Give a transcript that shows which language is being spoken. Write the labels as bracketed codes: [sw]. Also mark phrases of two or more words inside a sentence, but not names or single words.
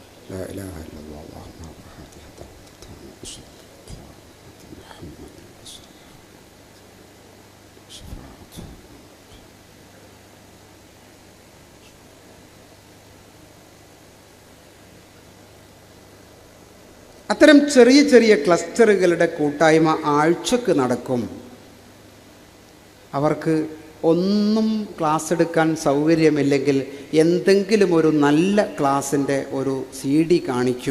[ar] لا إله إلا الله اللهم رب هذه الدعوة محمد شفاعة. [ml] അത്തരം ചെറിയ ചെറിയ ക്ലസ്റ്ററുകളുടെ കൂട്ടായ്മ ആഴ്ചക്ക് നടക്കും. അവർക്ക് ഒന്നും ക്ലാസ് എടുക്കാൻ സൗകര്യമില്ലെങ്കിൽ എന്തെങ്കിലും ഒരു നല്ല ക്ലാസ്സിൻ്റെ ഒരു CD കാണിക്കും.